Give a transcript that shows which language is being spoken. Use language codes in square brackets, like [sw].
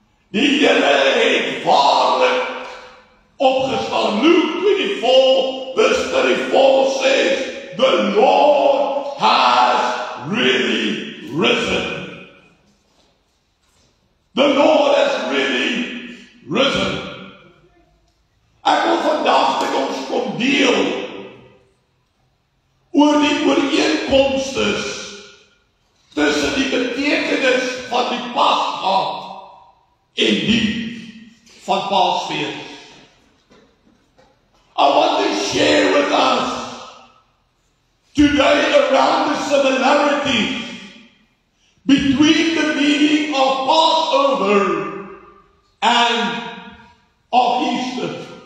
[af] Die Here het waarlik opgestaan. [en] Luke 24:34 says, the Lord has really risen. The Lord has really risen. [af] Ek wil vandag met ons kom deel oor die ooreenkomste tussen die betekenis van die Pasga en die van Paasfees. [en] I want to share with us today around the similarities between the meaning of Passover and of Easter.